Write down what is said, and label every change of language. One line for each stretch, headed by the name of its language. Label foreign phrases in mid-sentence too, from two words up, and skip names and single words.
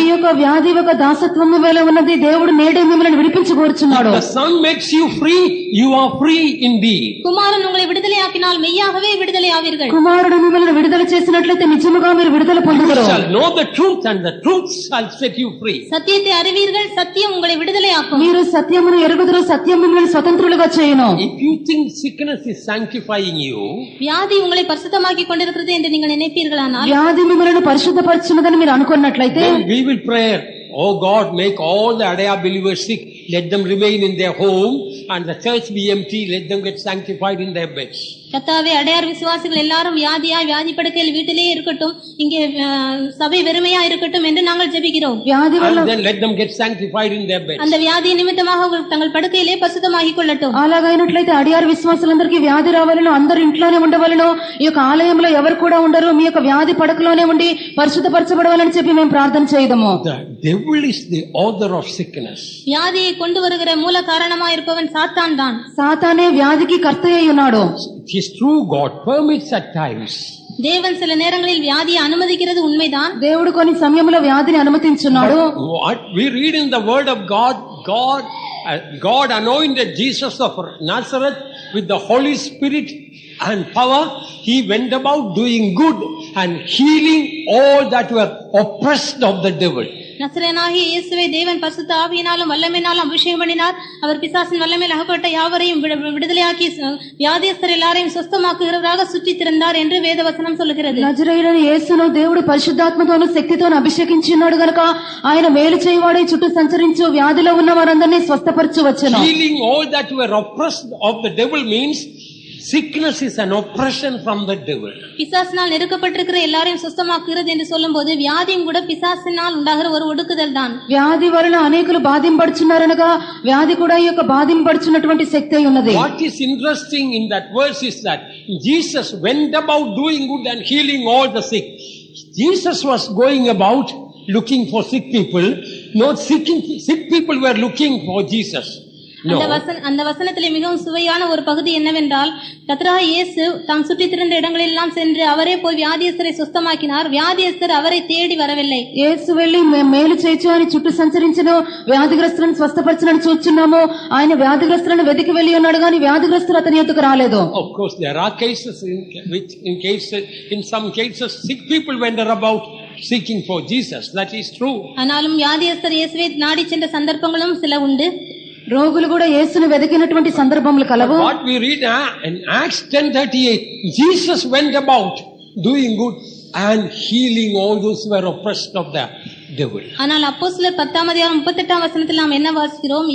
Telugu: మీ యొక్క వ్యాధి ఒక దాసత్వము వేళ ఉన్నది, దేవుడు నేడే మిమ్మల్ని విడిపించగోరుచున్నాడు.
English: The Son makes you free, you are free indeed.
Tamil: குமாரன் உங்களை விடுதலையாக்கினால் மெய்யாகவே விடுதலையாவீர்கள்.
Telugu: కుమారుడు మిమ్మల్ని విడుదల చేసినట్లయితే నిజముగా మీరు విడుదల
English: You
Telugu: పొందుదురు.
English: shall know the truth and the truth shall set you free.
Tamil: சத்தியத்தை அறிவீர்கள், சத்தியம் உங்களை விடுதலையாக்கும்.
Telugu: మీరు సత్యమును ఎరుగుదురు, సత్యం మిమ్మల్ని స్వతంత్రులుగా చేయును.
English: If you think sickness is sanctifying you,
Tamil: வியாதி உங்களை பரிசுத்தமாக்கி கொண்டிருக்கிறது என்று நீங்கள் நினைப்பீர்களானால்,
Telugu: వ్యాధి మిమ్మల్ని పరిశుద్ధపరచునదని మీరు అనుకున్నట్లయితే,
English: then we will pray, oh God, make all the Adaya believers sick, let them remain in their home, and the church be empty, let them get sanctified in their beds.
Tamil: கர்த்தாவே, அடையார் விசுவாசிகள் எல்லாரும் வியாதி படுக்கையில் வீட்டிலேயே இருக்கட்டும், இங்கே சபை வெறுமையா இருக்கட்டும் என்று நாங்கள் ஜெபிக்கிறோம்.
Telugu: వ్యాధి వల్ల
English: And then let them get sanctified in their beds.
Tamil: அந்த வியாதி நிமித்தமாக அவர்கள் தங்கள் படுக்கையிலே பரிசுத்தமாகிக் கொள்ளட்டும்.
Telugu: అలాగైనట్లయితే అడియారు విశ్వాసులందరికీ వ్యాధి రావాలను, అందరు ఇంట్లోనే ఉండవాలను, ఈ యొక్క ఆలయంలో ఎవరు కూడా ఉండరు, మీ యొక్క వ్యాధి పడకలోనే ఉండి పరిశుద్ధపరచబడవాలని చెప్పి మేము ప్రార్థన చేయదము.
English: The devil is the author of sickness.
Tamil: வியாதியை கொண்டு வருகிற மூல காரணமாக இருப்பவன் சாத்தான் தான்.
Telugu: సాతానే వ్యాధికి కర్త అయి ఉన్నాడు.
English: It is true, God permits at times.
Tamil: தேவன் சில நேரங்களில் வியாதியை அனுமதிக்கிறது உண்மைதான்.
Telugu: దేవుడు కొన్ని సమయంలో వ్యాధిని అనుమతించున్నాడు.
English: What we read in the word of God anointed Jesus of Nazareth with the Holy Spirit and power. He went about doing good and healing all that were oppressed of the devil.
Tamil: நசரேயனாகிய இயேசுவை தேவன் பரிசுத்த ஆவியினாலும் வல்லமையினாலும் அபிஷேகம் பண்ணினார். அவர் பிசாசின் வல்லமையில் அகப்பட்ட யாவரையும் விடுதலையாக்கி வியாதியஸ்தர் எல்லாரையும் சுத்தமாக்குகிறவராக சுற்றித் திரிந்தார் என்று வேதவசனம் சொல்லுகிறது.
Telugu: నజరేయుడైన యేసును దేవుడు పరిశుద్ధాత్మతోను శక్తితోను అభిషేకించి ఉన్నాడు గనుక ఆయన మేలు చేయవాడే చుట్టూ సంచరించు వ్యాధిలో ఉన్న వారందరినీ స్వస్థపరచు వచ్చెను.
English: Healing all that were oppressed of the devil means sickness is an oppression from the devil.
Tamil: பிசாசினால் நெருக்கப்பட்டிருக்கிற எல்லாரையும் சுத்தமாக்குகிறது என்று சொல்லும்போது வியாதியும் கூட பிசாசினால் உண்டாகிற ஒரு ஒடுக்குதல் தான்.
Telugu: వ్యాధి వలన అనేకులు బాధింపడుచున్నారనగా వ్యాధి కూడా ఈ యొక్క బాధింపడుచున్నటువంటి శక్తి అయి ఉన్నది.
English: What is interesting in that verse is that Jesus went about doing good and healing all the sick. Jesus was going about looking for sick people. Not sick people were looking for Jesus. No.
Tamil: அந்த வசனத்திலே மிகவும் சுவையான ஒரு பகுதி என்னவென்றால் கர்த்தராகிய இயேசு தாம் சுற்றித் திரிந்த இடங்களெல்லாம் சென்று அவரே போய் வியாதியஸ்தரை சுத்தமாக்கினார். வியாதியஸ்தர் அவரை தேடி வரவில்லை.
Telugu: యేసు వెళ్లి మేలు చేయొచ్చు అని చుట్టూ సంచరించను, వ్యాధిగ్రస్తులను స్వస్థపరచనని చూచున్నాము. ఆయన వ్యాధిగ్రస్తులను వెతికి వెళ్లి ఉన్నాడు గాని వ్యాధిగ్రస్తులు అతని యొద్దకు రాలేదు.
English: Of course there are cases in some cases sick people went about seeking for Jesus. That is true.
Tamil: ஆனாலும் வியாதியஸ்தர் இயேசுவை நாடி சென்ற சந்தர்ப்பங்களும் சில உண்டு.
Telugu: రోగులు కూడా యేసును వెతికినటువంటి సందర్భములు కలవు.
English: What we read in Acts 10:38, Jesus went about doing good and healing all those who were oppressed of the devil.
Tamil: ஆனால் அப்போஸ்தலர் 10:38 வசனத்தில் நாம் என்ன வாசிக்கிறோம்?